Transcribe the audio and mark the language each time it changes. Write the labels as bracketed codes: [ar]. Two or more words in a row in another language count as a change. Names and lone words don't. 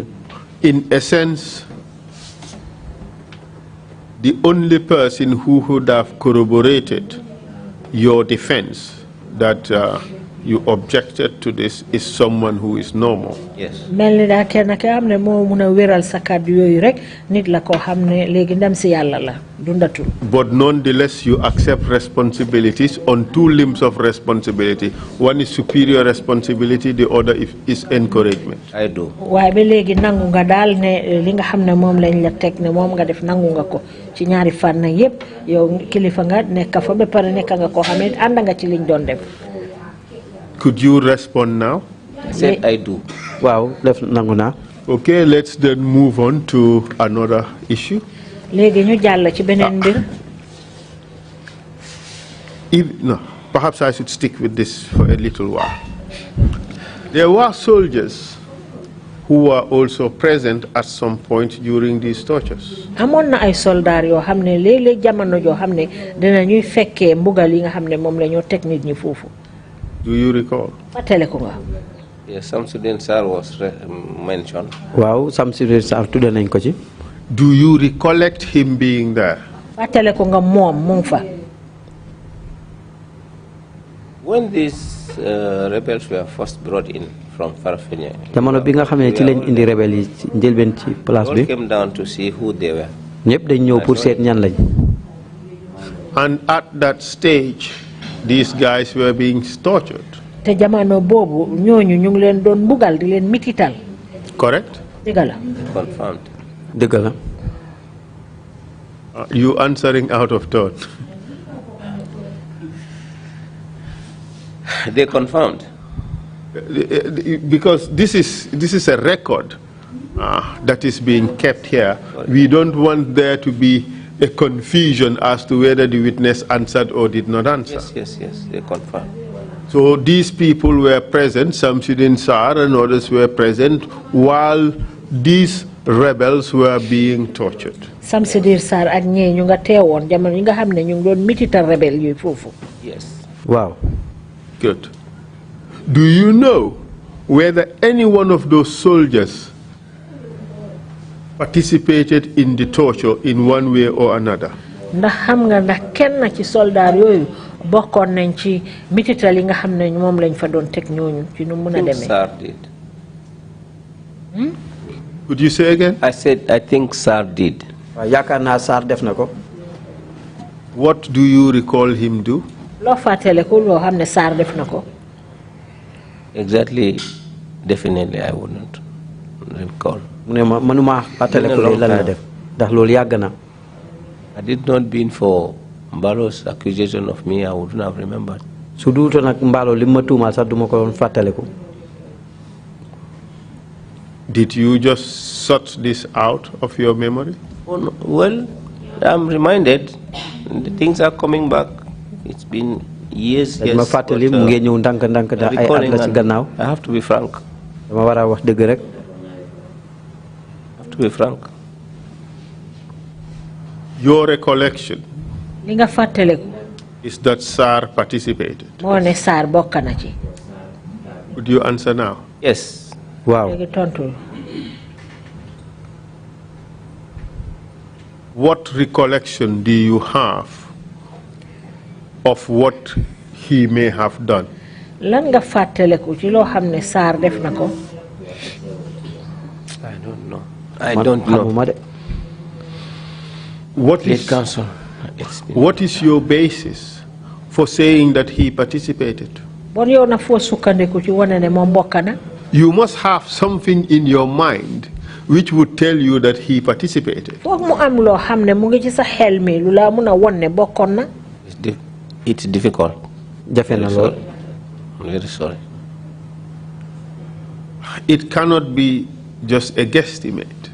[en] In essence, the only person who would have corroborated your defense that you objected to this is someone who is normal. Yes. [wo] mel ni daa kenn ki am ne moo mun a wéral sa kàddu yooyu rek nit la koo xam ne léegi ndam si yàlla la dundatul. [en] But nonetheless, you accept responsibilities on two limbs of responsibility. One is superior responsibility, the other is encouragement. I do. [wo] waaye ba léegi nangu nga daal ne li nga xam ne moom lañ la teg ne moom nga def nangu nga ko ci ñaari fànn yépp yow kilifa nga nekk fa ba pare nekk nga koo xam ne ànd nga ci liñ doon def. [en] Could you respond now? I said I do. [wo] waaw def nangu naa. [en] Okay, let's then move on to another issue. [wo] léegi ñu jàll ci beneen mbir. [en] No, perhaps I should stick with this for a little while. There were soldiers who were also present at some point during these tortures. [wo] amoon na ay soldaar yoo xam ne léeg-léeg jamono joo xam ne dina ñuy fekkee mbugal yi nga xam ne moom la ñoo teg nit ñi foofu. [en] Do you recall? [wo] fàttale ko nga. [en] Yes, Samsudin Sar was mentioned. [wo] waaw Samsudin Sar tudde nañ ko ci. [en] Do you recollect him being there? [wo] fàttale ko nga moom mu ngi fa. [en] When these rebels were first brought in from Farafenni, [wo] jamono bi nga xam ne ci lañ indi rebel yi ci njëlbeen ci place bi. [en] all came down to see who they were. [wo] ñëpp dañ ñëw pour seet ñan lañ. [en] And at that stage, these guys were being tortured. [wo] te jamono boobu ñooñu ñu ngi leen doon mbugal di leen mitital. [en] Correct? [wo] dëgg la. [en] Confirmed. [wo] dëgg la. [en] You answering out of turn. They confirmed. Because this is a record that is being kept here. We don't want there to be a confusion as to whether the witness answered or did not answer. Yes, they confirmed. So these people were present, Samsudin Sar and others were present while these rebels were being tortured. [wo] Samsudin Sar ak ñee ñu nga teewoon jamono yi nga xam ne ñu ngi doon mitital rebel yooyu foofu. [en] Yes. Wow. Good. Do you know whether any one of those soldiers participated in the torture in one way or another? [wo] ndax xam nga ndax kenn ci soldat yooyu bokkoon nañ ci mitital yi nga xam ne moom lañ fa doon teg ñooñu ci nu mun a demee. [en] Sir did. Could you say again? I said I think Sir did. [wo] yaakaar naa Sir def na ko. [en] What do you recall him do? [wo] loo fàttaliku loo xam ne Sir def na ko. [en] Exactly, definitely I wouldn't recall. [wo] mu ne ma mënuma fàttaliku lan la def ndax loolu yàgg na. [en] Had it not been for Mbalo's accusation of me, I wouldn't have remembered. [wo] su duutoon nag Mbalo li ma tuumaal sax duma ko doon fàttaliku. [en] Did you just sort this out of your memory? Oh, no. Well, I'm reminded. The things are coming back. It's been years. [wo] ma fàttali mu ngi ñëw ndànk da ay at la ci gannaaw. [en] I have to be frank. [wo] dama war a wax dëgg rek. [en] I have to be frank. Your recollection [wo] li nga fàttaliku. [en] is that Sir participated. [wo] moo ne Sir bokk na ci. [en] Would you answer now? Yes. Wow. [wo] léegi tontu. [en] What recollection do you have of what he may have done? [wo] lan nga fàttaliku ci loo xam ne Sir def na ko. [en] I don't know. I don't know. What is your basis for saying that he participated? [wo] bon yow na foo sukkandiku ci wane ne moom bokk na. [en] You must have something in your mind which would tell you that he participated. [wo] foog mu am loo xam ne mu ngi ci sa xel mi lu la mun a won ne bokkoon na. [en] It's difficult. [wo] jafe na lool. [en] I'm very sorry. It cannot be just a guesstimate.